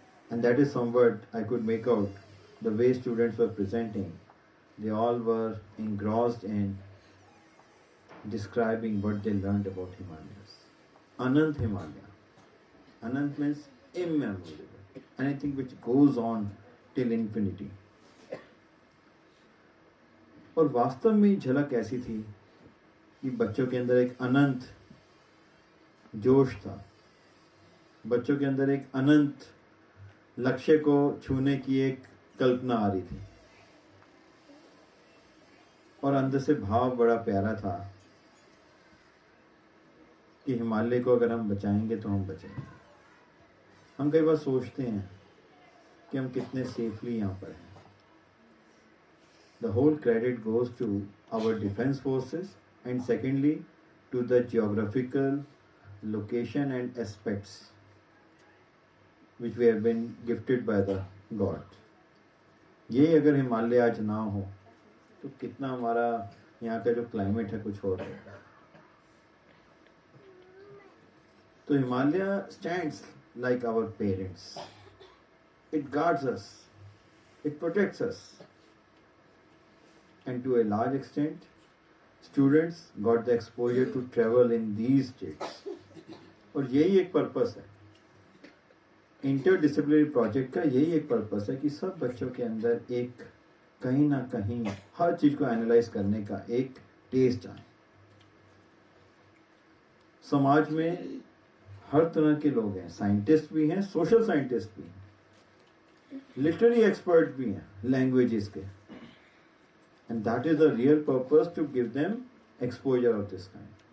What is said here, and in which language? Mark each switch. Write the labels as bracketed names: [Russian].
[English] And that is somewhat I could make out the way students were presenting. They all were engrossed in describing what they learned about Himalayas. Anant Himalaya. Anant means immemorable. Anything which goes on till infinity. [Hindi] और वास्तव में झलक ऐसी थी कि बच्चों के अंदर एक अनंत जोश था, बच्चों के अंदर एक अनंत लक्ष्य को छूने की एक कल्पना आ रही थी और अंदर से भाव बड़ा प्यारा था कि हिमालय को अगर हम बचाएंगे तो हम बचेंगे। हम कई बार सोचते हैं कि हम कितने सेफली यहाँ पर हैं। [English] The whole credit goes to our defense forces and secondly to the geographical location and aspects which we have been gifted by the God. [Hindi] ये अगर हिमालय आज ना हो तो कितना हमारा यहाँ का जो क्लाइमेट है कुछ और है। [English] तो Himalaya stands like our parents. It guards us. It protects us. And to a large extent, students got the exposure to travel in these states. [Hindi] और यही एक पर्पस है इंटरडिसिप्लिनरी प्रोजेक्ट का, यही एक पर्पस है कि सब बच्चों के अंदर एक कहीं ना कहीं हर चीज को एनालाइज करने का एक टेस्ट आए। समाज में हर तरह के लोग हैं, साइंटिस्ट भी हैं, सोशल साइंटिस्ट भी हैं, लिटरेरी एक्सपर्ट भी हैं, लैंग्वेजेस के, [English] And that is the real purpose to give them exposure of this kind.